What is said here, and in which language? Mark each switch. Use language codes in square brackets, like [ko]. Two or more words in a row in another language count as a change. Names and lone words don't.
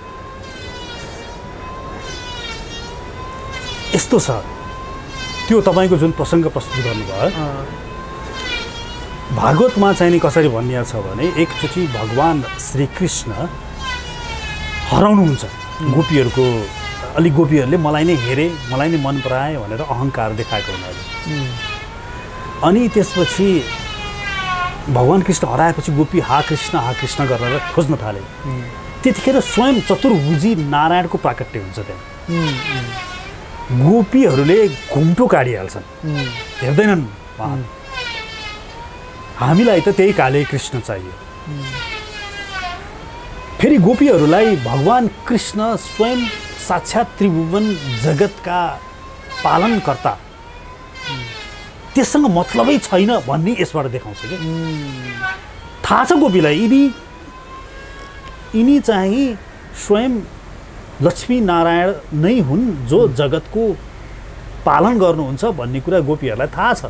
[ne] यस्तो छ त्यो तपाईँको जुन प्रसङ्ग प्रस्तुत गर्नुभयो भागवतमा चाहिँ नि कसरी भनिएको छ भने एकचोटि भगवान् श्रीकृष्ण हराउनुहुन्छ गोपीहरूको, अलिक गोपीहरूले मलाई नै हेरे मलाई नै मन पराए भनेर अहङ्कार देखाएको हुनाले। अनि त्यसपछि भगवान् कृष्ण हराएपछि गोपी हा कृष्ण गरेर खोज्न थाले। त्यतिखेर स्वयं चतुर्भुजी नारायणको प्राकट्य हुन्छ त्यहाँ। गोपीहरूले घुम्टो काटिहाल्छन्, हेर्दैनन् हामीलाई त त्यही काले कृष्ण चाहियो। फेरि गोपीहरूलाई भगवान् कृष्ण स्वयं साक्षात् त्रिभुवन जगतका पालनकर्ता, त्यससँग मतलबै छैन भन्ने यसबाट देखाउँछ क्या। थाहा छ गोपीलाई यिनी चाहिँ स्वयं लक्ष्मी नारायण नै हुन् जो जगतको पालन गर्नुहुन्छ भन्ने कुरा गोपीहरूलाई थाहा छ।